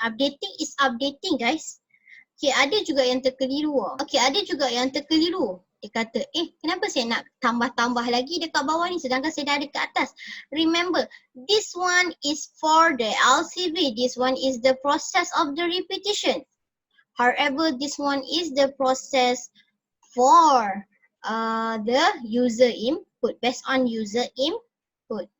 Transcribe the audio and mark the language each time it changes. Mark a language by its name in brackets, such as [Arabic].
[English] Updating is updating guys. [Malay] Okay, ada juga yang terkeliru. Okay, ada juga yang terkeliru. Dia kata, kenapa saya nak tambah-tambah lagi dekat bawah ni sedangkan saya dah ada kat atas. [English] Remember, this one is for the LCV. This one is the process of the repetition. However, this one is the process for the user input, based on user input.